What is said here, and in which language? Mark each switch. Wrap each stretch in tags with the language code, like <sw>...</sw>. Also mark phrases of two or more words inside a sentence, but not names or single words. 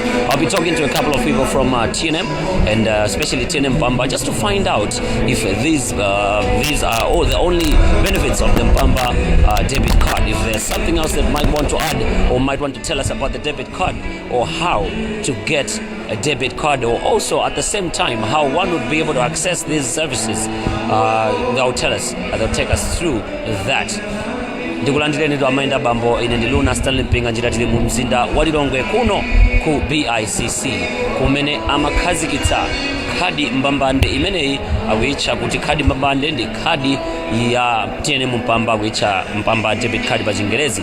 <en>I'll be talking to a couple of people from TNM, and especially TNM Mpamba, just to find out if these are all the only benefits of the Mpamba debit card. If there's something else that might want to add or might want to tell us about the debit card, or how to get a debit card, or also at the same time how one would be able to access these services, they'll tell us, they'll take us through that.</en> <ny>Ndikulandireni amaenda bambo, ine ndi Luna Stanley Mpinganjira, tili mu mzinda wa Lilongwe kuno ku BICC kumene amakhazikitsa khadi mbambande imeneyi akuitcha kuti khadi mbambande ndi khadi ya TNM Mpamba, akuitcha Mpamba</ny> <en>debit card</en> <ny>pa Chingerezi.</ny>